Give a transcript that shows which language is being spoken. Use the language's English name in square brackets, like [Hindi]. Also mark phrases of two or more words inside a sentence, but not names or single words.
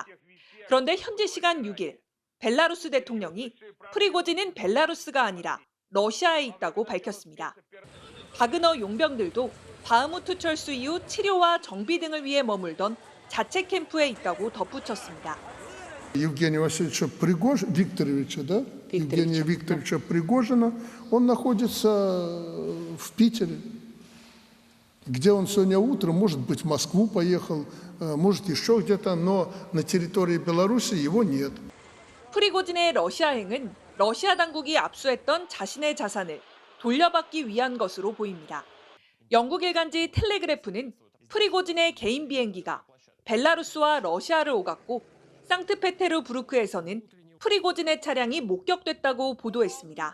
[Korean] 그런데 현지 시간 6일 벨라루스 대통령이 프리고진은 벨라루스가 아니라 러시아에 있다고 밝혔습니다. 바그너 용병들도 바흐무트 철수 이후 치료와 정비 등을 위해 머물던 자체 캠프에 있다고 덧붙였습니다. [Russian] Евгения Васильевича Викторовича, да? Евгения Викторовича Пригожина, он находится в Питере, где он сегодня утром, может быть, в Москву поехал, может, еще где-то, но на территории Беларуси его нет. [Korean] 프리고진의 러시아행은 러시아 당국이 압수했던 자신의 자산을 돌려받기 위한 것으로 보입니다. 영국 일간지 텔레그래프는 프리고진의 개인 비행기가 벨라루스와 러시아를 오갔고 상트페테르부르크에서는 프리고진의 차량이 목격됐다고 보도했습니다.